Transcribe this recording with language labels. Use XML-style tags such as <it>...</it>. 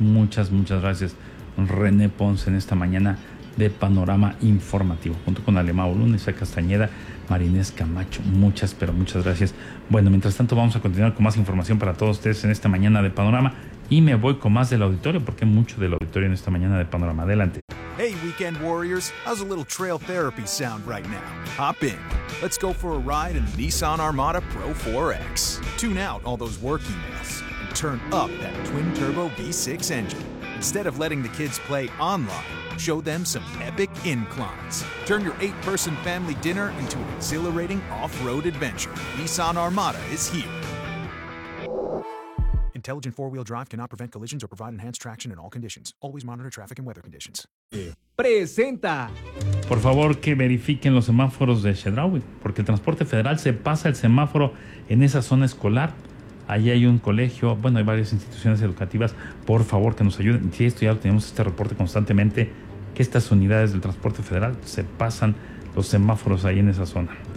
<es>Muchas, muchas gracias, René Ponce, en esta mañana de Panorama Informativo, junto con Alema Olún, Isa Castañeda, Marinés Camacho. Muchas, pero muchas gracias. Bueno, mientras tanto, vamos a continuar con más información para todos ustedes en esta mañana de Panorama. Y me voy con más del auditorio, porque hay mucho del auditorio en esta mañana de Panorama. Adelante.</es> <en>Hey, weekend warriors, how's a little trail therapy sound right now? Hop in. Let's go for a ride in a Nissan Armada Pro 4X. Tune out all those work emails and turn up that twin-turbo V6 engine. Instead of letting the kids play online, show them some epic inclines. Turn your 8-person family dinner into an exhilarating off-road adventure. Nissan Armada is here. Intelligent four-wheel drive cannot prevent collisions or provide enhanced traction in all conditions. Always monitor traffic and weather conditions.</en> <es>Presenta. Por favor, que verifiquen los semáforos de Chedraui, porque el Transporte Federal se pasa el semáforo en esa zona escolar. Allí hay un colegio, bueno, hay varias instituciones educativas. Por favor, que nos ayuden. Sí, esto ya lo tenemos, este reporte constantemente, que estas unidades del Transporte Federal se pasan los semáforos ahí en esa zona.</es>